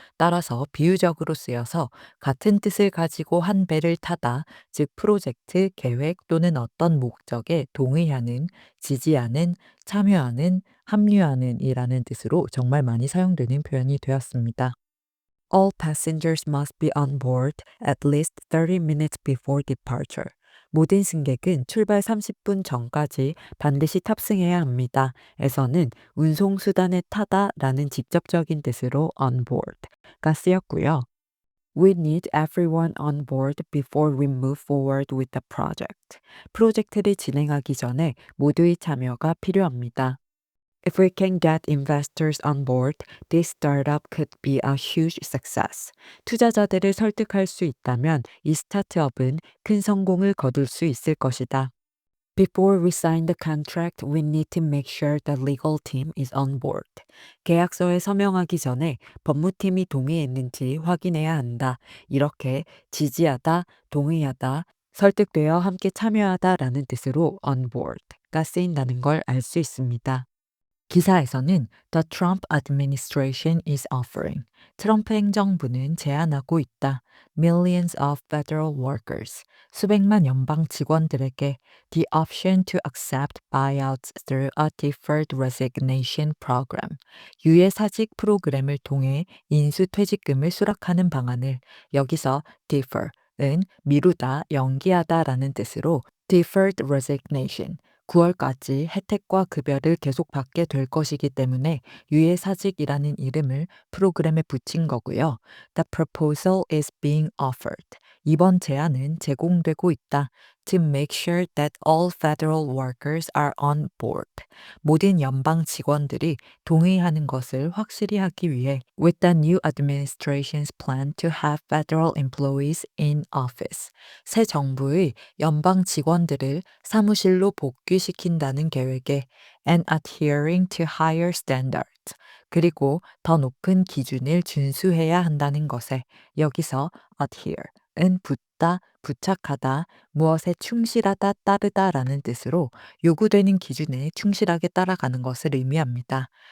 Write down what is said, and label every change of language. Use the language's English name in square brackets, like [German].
[Korean] 따라서 비유적으로 쓰여서 같은 뜻을 가지고 한 배를 타다, 즉 프로젝트, 계획 또는 어떤 목적에 동의하는, 지지하는, 참여하는, 합류하는 이라는 뜻으로 정말 많이 사용되는 표현이 되었습니다. [English] All passengers must be on board at least 30 minutes before departure. [Korean] 모든 승객은 출발 30분 전까지 반드시 탑승해야 합니다. 에서는 운송수단에 타다라는 직접적인 뜻으로 on board가 쓰였고요. [English] We need everyone on board before we move forward with the project. [Korean] 프로젝트를 진행하기 전에 모두의 참여가 필요합니다. [English] If we can get investors on board, this startup could be a huge success. [Korean] 투자자들을 설득할 수 있다면 이 스타트업은 큰 성공을 거둘 수 있을 것이다. [English] Before we sign the contract, we need to make sure the legal team is on board. [Korean] 계약서에 서명하기 전에 법무팀이 동의했는지 확인해야 한다. 이렇게 지지하다, 동의하다, 설득되어 함께 참여하다라는 뜻으로 on board가 쓰인다는 걸 알 수 있습니다. 기사에서는 [English] The Trump administration is offering. [Korean] 트럼프 행정부는 제안하고 있다. [English] Millions of federal workers. [Korean] 수백만 연방 직원들에게 [English] the option to accept buyouts through a deferred resignation program. [Korean] 유예사직 프로그램을 통해 인수퇴직금을 수락하는 방안을 여기서 defer은 미루다, 연기하다라는 뜻으로 deferred resignation 9월까지 혜택과 급여를 계속 받게 될 것이기 때문에 유예사직이라는 이름을 프로그램에 붙인 거고요. [English] The proposal is being offered. [Korean] 이번 제안은 제공되고 있다. [English] To make sure that all federal workers are on board. [Korean] 모든 연방 직원들이 동의하는 것을 확실히 하기 위해 [English] with the new administration's plan to have federal employees in office. [Korean] 새 정부의 연방 직원들을 사무실로 복귀시킨다는 계획에 [English] and adhering to higher standards. [Korean] 그리고 더 높은 기준을 준수해야 한다는 것에 여기서 adhere은 붙다, 부착하다, 무엇에 충실하다, 따르다라는 뜻으로 요구되는 기준에 충실하게 따라가는 것을 의미합니다.